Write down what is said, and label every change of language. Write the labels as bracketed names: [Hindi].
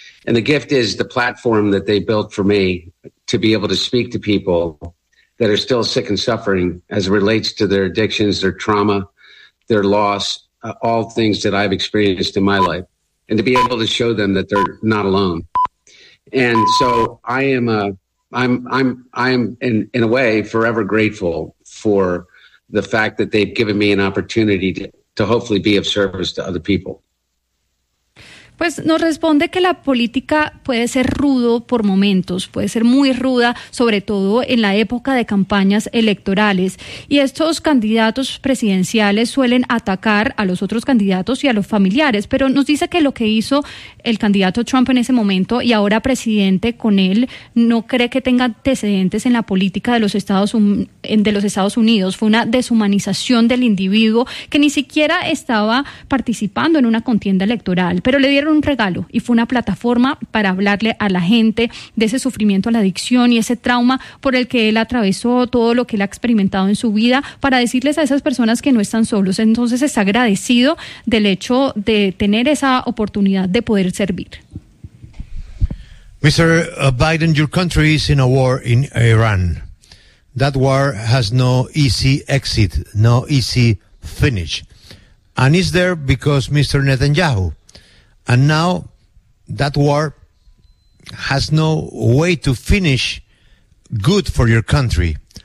[English] And the gift is the platform that they built for me to be able to speak to people that are still sick and suffering as it relates to their addictions, their trauma, their loss, all things that I've experienced in my life, and to be able to show them that they're not alone. And so I am in a way forever grateful for the fact that they've given me an opportunity to hopefully be of service to other people. [Spanish] Pues nos responde que la política puede ser rudo por momentos, puede ser muy ruda, sobre todo en la época de campañas electorales. Y estos candidatos presidenciales suelen atacar a los otros candidatos y a los familiares. Pero nos dice que lo que hizo el candidato Trump en ese momento y ahora presidente con él, no cree que tenga antecedentes en la política de los Estados Unidos. Fue una deshumanización del individuo que ni siquiera estaba participando en una contienda electoral. Pero le dieron un regalo y fue una plataforma para hablarle a la gente de ese sufrimiento, a la adicción y ese trauma por el que él atravesó, todo lo que él ha experimentado en su vida, para decirles a esas personas que no están solos. Entonces está agradecido del hecho de tener esa oportunidad de poder servir. [English] Mr. Biden, your country is in a war in Iran. That war has no easy exit, no easy finish. And is there because Mr. Netanyahu? And now that war has no way to finish good for your country.